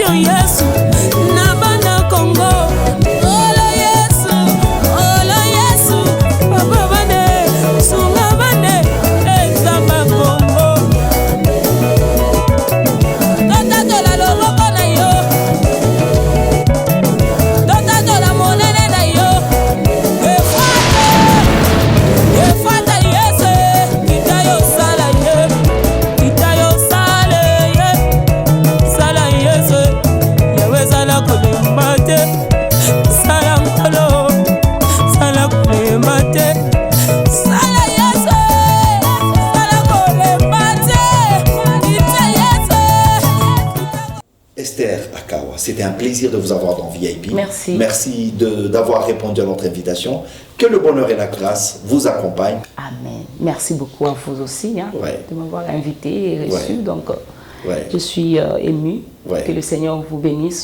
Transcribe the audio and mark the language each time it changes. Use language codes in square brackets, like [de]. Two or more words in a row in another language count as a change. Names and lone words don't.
[ln] Yesu na bana Congo. Olo Yesu, olo Yesu, papa bane, sunga bane, ezamba Congo. Tota tola loboko na yo, tota tola monene na yo. Efata Yesu, kita yo sala ye, kita yo sala ye, sala Yesu, yawe sala kulemba te, sala mkolo, sala kulemba te, sala Yesu, sala kulemba te, kita Yesu. [fr] Esther Akawa, c'était un plaisir de vous avoir dans VIP. Merci. Merci d'avoir répondu à notre invitation. Que le bonheur et la grâce vous accompagnent. Amen. Merci beaucoup à vous aussi Ouais. de m'avoir invité et reçu. Ouais. Donc, Ouais. je suis émue. Ouais. Que le Seigneur vous bénisse.